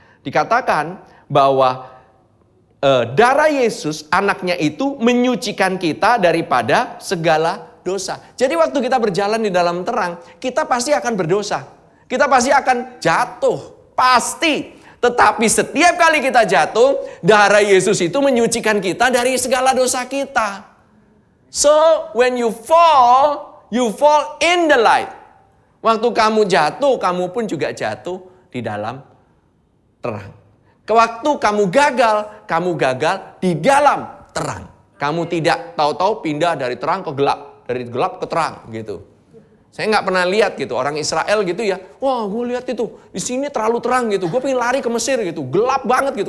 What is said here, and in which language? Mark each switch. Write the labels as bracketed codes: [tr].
[id] Dikatakan bahwa darah Yesus anaknya itu menyucikan kita daripada segala dosa. Jadi waktu kita berjalan di dalam terang, kita pasti akan berdosa. Kita pasti akan jatuh, pasti. Tetapi setiap kali kita jatuh, darah Yesus itu menyucikan kita dari segala dosa kita. [en] So when you fall in the light. [id] Waktu kamu jatuh, kamu pun juga jatuh di dalam terang. Waktu kamu gagal di dalam terang. Kamu tidak tahu-tahu pindah dari terang ke gelap, dari gelap ke terang gitu. Saya nggak pernah lihat gitu orang Israel gitu ya. Wah, gue lihat itu di sini terlalu terang gitu. Gue pengen lari ke Mesir gitu, gelap banget gitu.